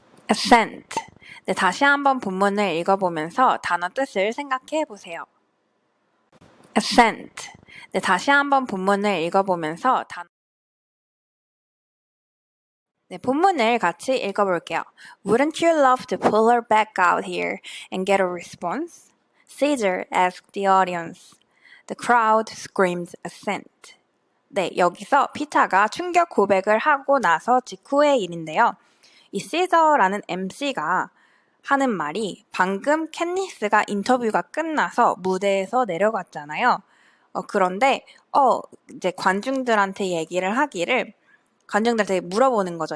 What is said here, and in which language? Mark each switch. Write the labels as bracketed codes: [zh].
[en] assent. [ko] 네, 다시 한번 본문을 읽어보면서 단어 뜻을 생각해 보세요. [en] assent. [ko] 네, 다시 한번 본문을 읽어보면서 네, 본문을 같이 읽어볼게요. [en] Wouldn't you love to pull her back out here and get a response? Caesar asked the audience. The crowd screamed assent. [ko] 네, 여기서 피타가 충격 고백을 하고 나서 직후의 일인데요. 이 시저라는 MC가 하는 말이 방금 캣니스가 인터뷰가 끝나서 무대에서 내려갔잖아요. 그런데 이제 관중들한테 얘기를 하기를 관중들한테 물어보는 거죠.